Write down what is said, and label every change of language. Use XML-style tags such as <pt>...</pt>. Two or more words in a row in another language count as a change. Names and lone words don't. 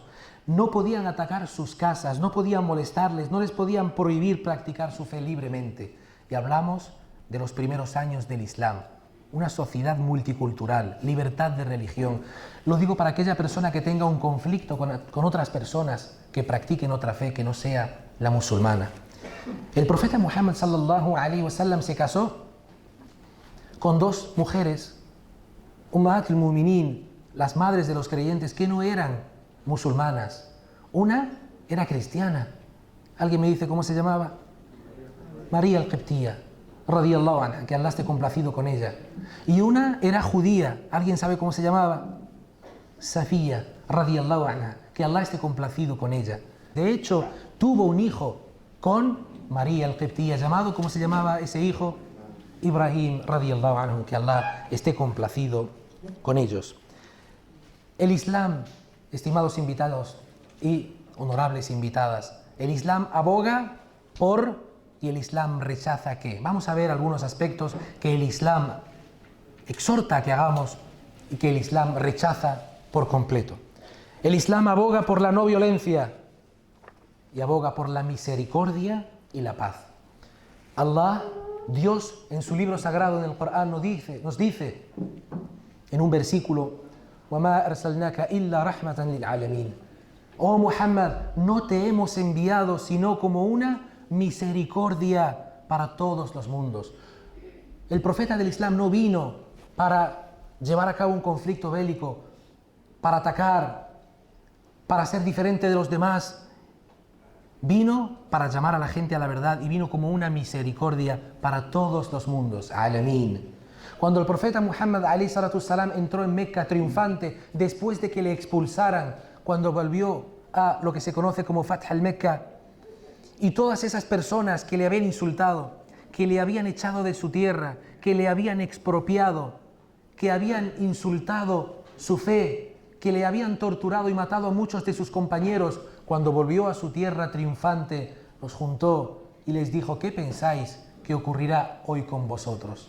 <es>No podían atacar sus casas, no podían molestarles, no les podían prohibir practicar su fe libremente. Y hablamos de los primeros años del Islam, una sociedad multicultural, libertad de religión. Lo digo para aquella persona que tenga un conflicto con otras personas que practiquen otra fe que no sea la musulmana. El profeta Muhammad</es> <ar>صلى الله عليه وسلم</ar> <es>se casó con dos mujeres,</es> <ar>أمهات المؤمنين,</ar> <es>las madres de los creyentes, que no eran musulmanas. Una era cristiana. ¿Alguien me dice cómo se llamaba? María al-Qibtiyya,</es> <ar>رضي الله عنها,</ar> <es>que Allah esté complacido con ella. Y una era judía. ¿Alguien sabe cómo se llamaba? Safía,</es> <ar>رضي الله عنها,</ar> <es>que Allah esté complacido con ella. De hecho, tuvo un hijo con María al-Qibtiyya, llamado, ¿cómo se llamaba ese hijo? Ibrahim,</es> <ar>رضي الله عنه,</ar> <es>que Allah esté complacido con ellos. El Islam, estimados invitados y honorables invitadas, el Islam aboga por y el Islam rechaza qué. Vamos a ver algunos aspectos que el Islam exhorta a que hagamos y que el Islam rechaza por completo. El Islam aboga por la no violencia y aboga por la misericordia y la paz. Allah, Dios, en su libro sagrado, en el Corán, nos dice en un versículo:</es> <ar>وَمَا أَرْسَلْنَاكَ إِلَّا رَحْمَةً لِلْعَالَمِينَ.</ar> <es>Oh Muhammad, no te hemos enviado sino como una misericordia para todos los mundos. El profeta del Islam no vino para llevar a cabo un conflicto bélico, para atacar, para ser diferente de los demás. Vino para llamar a la gente a la verdad y vino como una misericordia para todos los mundos. Alamín. Cuando el profeta Muhammad</es> <ar>عليه الصلاة السلام</ar> <es>entró en Meca triunfante, después de que le expulsaran, cuando volvió a lo que se conoce como Fath al-Mecca, y todas esas personas que le habían insultado, que le habían echado de su tierra, que le habían expropiado, que habían insultado su fe, que le habían torturado y matado a muchos de sus compañeros, cuando volvió a su tierra triunfante, los juntó y les dijo: ¿qué pensáis que ocurrirá hoy con vosotros?</es>